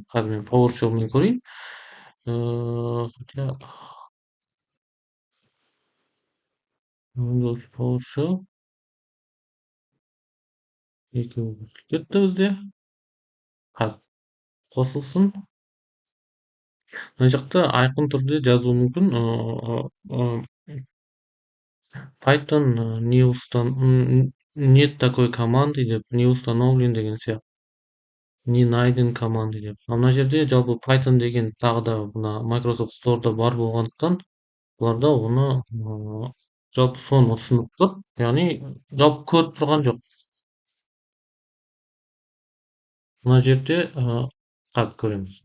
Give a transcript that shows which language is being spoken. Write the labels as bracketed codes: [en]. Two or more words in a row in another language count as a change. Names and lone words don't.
[kk] Қазір мен PowerShell'мен көрейін. Хотя Windows PowerShell екеуі кетті бізде. Қосылсын. Мына жақта айқын түрде жазуы мүмкін. [ru] Python нет такой команды деп, не установлен [kk] деген сияқты. [ru] Не найден команды [kk] деп. Мына жерде жалпы Python деген тағы да мына Microsoft Store'да бар болғандықтан бұларда оны жалпы соны ұсынып тұр. Яғни жалпы көріп тұрған жоқ. Мына жерде қазір көреміз.